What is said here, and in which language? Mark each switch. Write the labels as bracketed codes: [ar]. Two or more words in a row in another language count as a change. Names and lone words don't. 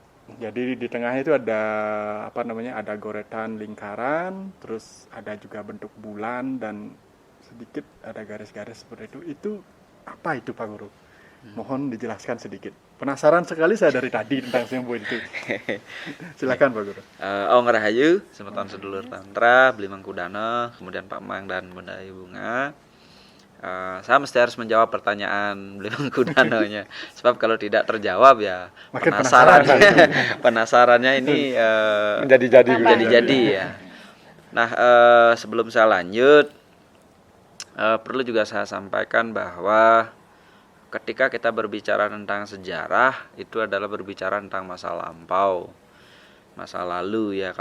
[id] Jadi di tengahnya itu ada ada goretan lingkaran, terus ada juga bentuk bulan dan sedikit ada garis-garis seperti itu. Itu apa itu Pak Guru? Mohon dijelaskan sedikit. Penasaran sekali saya dari tadi tentang simbol itu. Silakan Pak Guru. [ban] Om Rahayu, semeton sedulur [id] Tantra, Beli Mangkudana, kemudian Pak Mang dan Bunda Ayu Bunga. Saya mesti harus menjawab pertanyaan Beli Mangkudananya, sebab kalau tidak terjawab ya makin penasarannya ini menjadi ya. Nah, sebelum saya lanjut, perlu juga saya sampaikan bahwa ketika kita berbicara tentang sejarah, itu adalah berbicara tentang masa lampau, masa lalu ya.